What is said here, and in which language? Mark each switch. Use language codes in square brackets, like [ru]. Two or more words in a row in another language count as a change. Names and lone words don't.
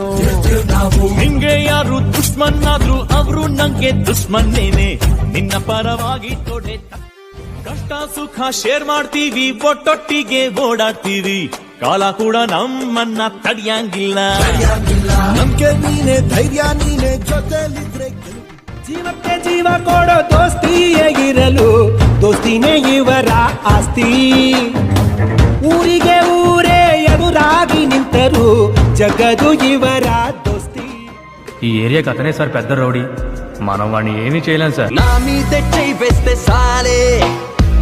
[kn] ನಿಂಗೆ ಯಾರು ದುಶ್ಮನ್ ಆದ್ರು ಅವರು ನಂಗೆ ದುಶ್ಮನ್ನೇನೆ, ನಿನ್ನ ಪರವಾಗಿ ತೊಡೆ ಕಷ್ಟ ಸುಖ ಶೇರ್ ಮಾಡ್ತೀವಿ, ಒಟ್ಟೊಟ್ಟಿಗೆ ಓಡಾಡ್ತೀವಿ, ಕಾಲ ಕೂಡ ನಮ್ಮನ್ನ ತಡಿಯಂಗಿಲ್ಲ. ನಂಬಿಕೆ ನೀನೆ, ಧೈರ್ಯ ನೀನೆ, ಜೊತೆಲಿದ್ರೆ ಜೀವಕ್ಕೆ ಜೀವ ಕೊಡೋ ದೋಸ್ತಿಯಾಗಿರಲು, ದೋಸ್ತಿನೇ ಇವರ ಆಸ್ತಿ. ಊರಿಗೆ ಊರೇ ಎದುರಾಗಿ ನಿಂತರು, జగదు ಇವರ దోస్తి. [te] ఈ ఏరియాకి అతనే సార్ పెద్ద రౌడీ, మనం వాడిని ఏమీ చేయలేం సార్. నా మీద చెయ్యి వేస్తే సాలే